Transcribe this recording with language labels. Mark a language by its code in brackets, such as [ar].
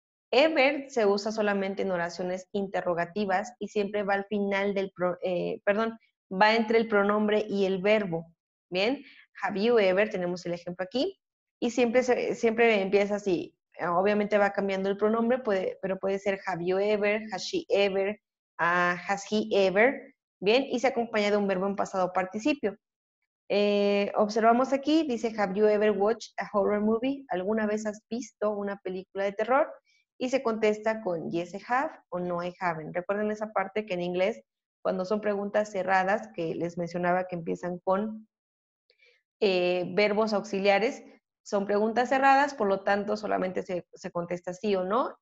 [es] Ever se usa solamente en oraciones interrogativas y siempre va al final del, va entre el pronombre y el verbo. Bien, [en] have you ever, [es] tenemos el ejemplo aquí, y siempre empieza así. Obviamente va cambiando el pronombre, pero puede ser [en] have you ever, has she ever, has he ever, [es] bien, y se acompaña de un verbo en pasado participio. Observamos aquí, dice, [en] have you ever watched a horror movie? [es] ¿Alguna vez has visto una película de terror? Y se contesta con [en] yes, I have [es] o no, [en] I haven't. [es] Recuerden esa parte que en inglés, cuando son preguntas cerradas, que les mencionaba que empiezan con verbos auxiliares, son preguntas cerradas, por lo tanto solamente se contesta sí o no.